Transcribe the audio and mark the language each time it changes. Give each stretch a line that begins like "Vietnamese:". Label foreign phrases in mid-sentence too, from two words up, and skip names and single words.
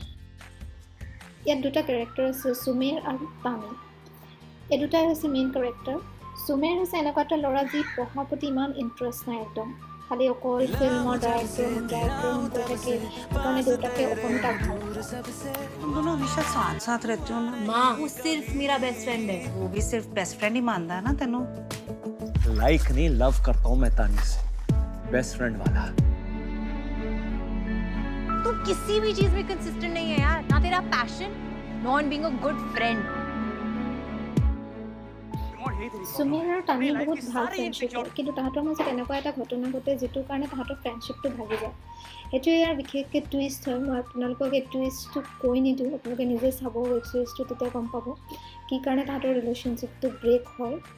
Assamese: ইয়াত দুটা কেৰেক্টাৰ আছে, সুমেৰ আৰু তামিল। এই দুটাই হৈছে মেইন কেৰেক্টাৰ। সুমেৰ হৈছে এনেকুৱা এটা ল'ৰা যি পঢ়াৰ প্ৰতি ইমান ইণ্টাৰেষ্ট নাই, একদম খালি অকল
English: film director
Assamese: কৰি থাকে। সেইকাৰণে দেউতাকে অকণো তাক ভাল নাপায়।
Hindi: तुम दोनों हमेशा साथ साथ रहते हो ना। माँ वो सिर्फ मेरा
English: best friend
Hindi: है। वो भी सिर्फ
English: best friend
Hindi: ही मानता है ना तेनों। लाइक नहीं लव करता हूँ मैं तानी से,
English: best friend
Hindi: वाला। तू किसी भी चीज में कंसिस्टेंट नहीं है यार, ना तेरा पैशन
English: non being a good friend.
Assamese: সুমেৰ আৰু তামিল বহুত ভাল ফ্ৰেণ্ডশ্বিপ হয়, কিন্তু তাহাঁতৰ মাজত এনেকুৱা এটা ঘটনা ঘটে যিটোৰ কাৰণে তাহাঁতৰ ফ্ৰেণ্ডশ্বিপটো ভাগি যায়। সেইটো ইয়াৰ বিশেষকৈ টুইষ্ট হয়। মই আপোনালোকক এই টুইষ্টটো কৈ নিদিওঁ, আপোনালোকে নিজে চাব
English: web series,
Assamese: তেতিয়া গম পাব কি কাৰণে তাহাঁতৰ ৰিলেশ্যনশ্বিপটো ব্ৰেক হয়।